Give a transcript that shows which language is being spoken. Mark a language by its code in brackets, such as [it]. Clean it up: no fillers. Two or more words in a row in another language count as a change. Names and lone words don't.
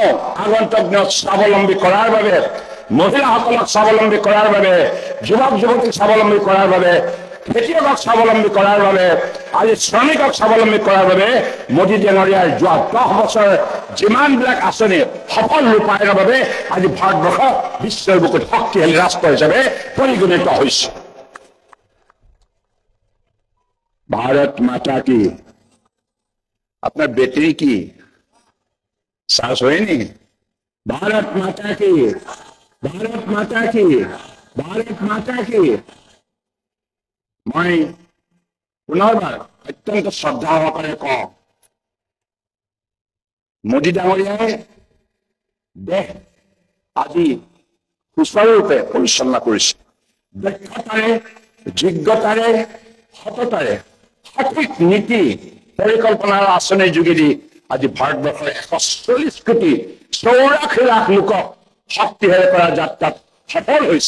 [as] আগন্তুক দিনত স্বাৱলম্বী কৰাৰ বাবে, মহিলাসকলক স্বাৱলম্বী কৰাৰ বাবে, যুৱক যুৱতীক স্বাৱলম্বী কৰাৰ বাবে, খেতিয়কক স্বাৱলম্বী কৰাৰ বাবে, আজি শ্ৰমিকক স্বাৱলম্বী কৰাৰ বাবে মোদী ডাঙৰীয়াৰ যোৱা 10 বছৰ যিমানবিলাক আঁচনি সফল ৰূপায়ণৰ বাবে আজি ভাৰতবৰ্ষ বিশ্বৰ বুকুত শক্তিশালী ৰাষ্ট্ৰ হিচাপে পৰিগণিত হৈছে। [hi] भारत माता की, [bn] আপনার বেটারি কি চার্জ হয়নি? [hi] भारत माता की, भारत माता की, भारत माता की। [as] মই পুনৰবাৰ অত্যন্ত শ্ৰদ্ধা সহকাৰে কওঁ, মোদী ডাঙৰীয়াই দেশ আজি সুচাৰুৰূপে পৰিচালনা কৰিছে। দক্ষতাৰে, যোগ্যতাৰে, সততাৰে, সঠিক নীতি পৰিকল্পনাৰ আঁচনিৰ যোগেদি আজি ভাৰতবৰ্ষৰ 140 কোটি 84 লাখ লোকক শক্তিশালী কৰাৰ যাত্ৰাত সফল হৈছে।